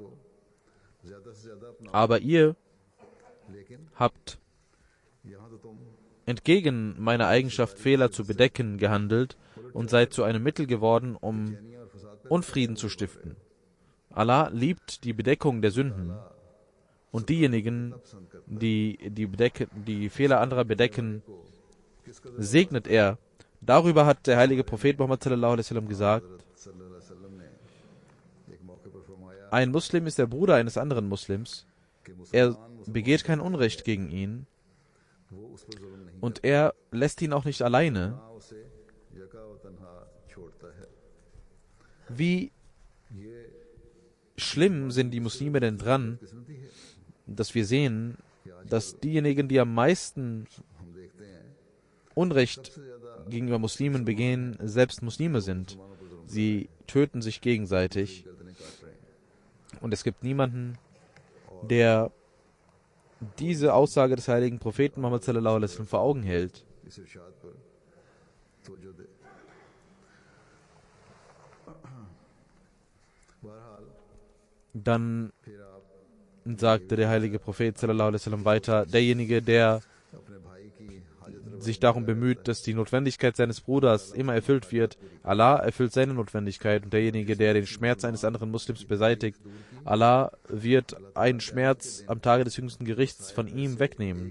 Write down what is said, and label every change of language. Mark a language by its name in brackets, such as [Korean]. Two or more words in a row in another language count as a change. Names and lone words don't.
[German] Aber ihr habt entgegen meiner Eigenschaft, Fehler zu bedecken, gehandelt und seid zu einem Mittel geworden, um Unfrieden zu stiften. Allah liebt die Bedeckung der Sünden, und diejenigen, die Fehler anderer bedecken, segnet er. Darüber hat der heilige Prophet Muhammad [Arabic] صلى الله عليه وسلم [German] gesagt: Ein Muslim ist der Bruder eines anderen Muslims. Er begeht kein Unrecht gegen ihn und er lässt ihn auch nicht alleine. Wie schlimm sind die Muslime denn dran, dass wir sehen, dass diejenigen, die am meisten Unrecht gegenüber Muslimen begehen, selbst Muslime sind. Sie töten sich gegenseitig. Und es gibt niemanden, der diese Aussage des heiligen Propheten Muhammad [Arabic] صلى الله عليه وسلم [German] vor Augen hält. Dann sagte der heilige Prophet [Arabic] صلى الله عليه وسلم [German] weiter: Derjenige, der sich darum bemüht, dass die Notwendigkeit seines Bruders immer erfüllt wird, Allah erfüllt seine Notwendigkeit, und derjenige, der den Schmerz eines anderen Muslims beseitigt, Allah wird einen Schmerz am Tage des jüngsten Gerichts von ihm wegnehmen.